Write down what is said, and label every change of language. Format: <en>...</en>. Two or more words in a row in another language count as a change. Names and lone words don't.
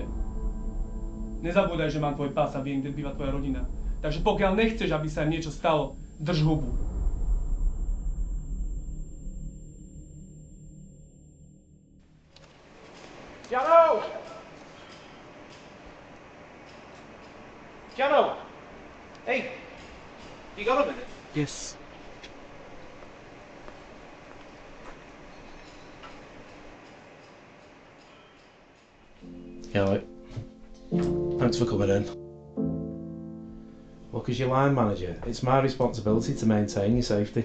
<sk>Nezabúdaj, že mám tvoj pás a viem, kde býva tvoja rodina. Takže pokiaľ nechceš, aby sa im niečo stalo, drž hubu. Jano! Jano!</sk> <en>Hey! You got a minute? Yes. Yeah, right. Thanks for coming in. Look, as your line manager, it's my responsibility to maintain your safety.</en>